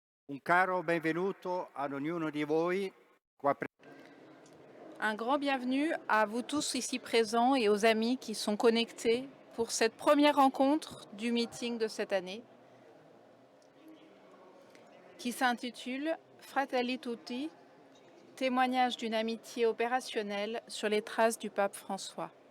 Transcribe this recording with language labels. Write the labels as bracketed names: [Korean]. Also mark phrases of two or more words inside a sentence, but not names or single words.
[Italian] Un caro benvenuto ad ognuno di voi qua [French] Un grand bienvenue à vous tous ici présents et aux amis qui sont connectés pour cette première rencontre du meeting de cette année qui s'intitule Fratelli Tutti, témoignage d'une amitié opérationnelle sur les traces du pape François.